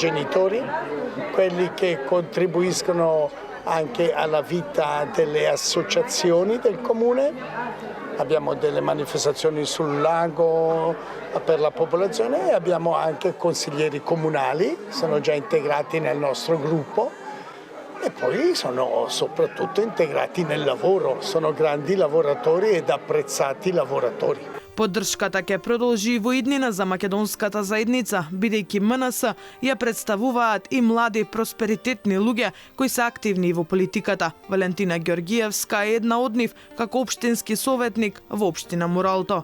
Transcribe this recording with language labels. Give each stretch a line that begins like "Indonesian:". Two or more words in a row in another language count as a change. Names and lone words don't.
Italian: genitori, quelli che contribuiscono anche alla vita delle associazioni del comune, abbiamo delle manifestazioni sul lago per la popolazione e abbiamo anche consiglieri comunali, sono già integrati nel nostro gruppo e poi sono soprattutto integrati nel lavoro, sono grandi lavoratori ed apprezzati lavoratori.
Macedonian: Поддршката ќе продолжи и во иднина за македонската заедница, бидејќи МНС ја представуваат и млади просперитетни луѓе кои се активни во политиката. Валентина Георгиевска е една од нив како општински советник во општина Муралто.